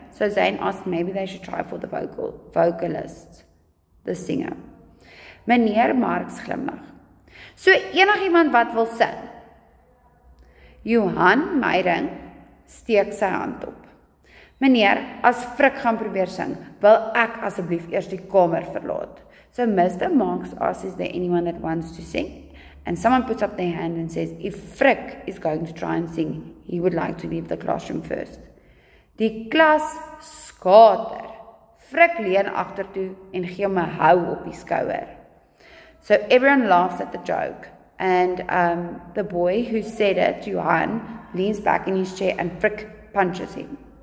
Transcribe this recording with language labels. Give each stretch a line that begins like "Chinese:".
English: So Zane asked maybe they should try for the vocalist, the singer.
Afrikaans: Meneer Marks glimlag. So enigiemand wat wil sing? Johan Meyring steek sy hand op. Meneer, as Frik gaan probeer sing, wil ek asseblief eers die kamer verlaat.
English: So Mr. Marks asks, is there anyone that wants to sing? And someone puts up their hand and says, if Frik is going to try and sing, he would like to leave the classroom first.
Afrikaans: Die klas skater. Frik leun agtertoe en gee hom 'n hou op die skouer.
English: So everyone laughs at the joke. And the boy who said it, Johan, leans back in his chair and Frik punches him.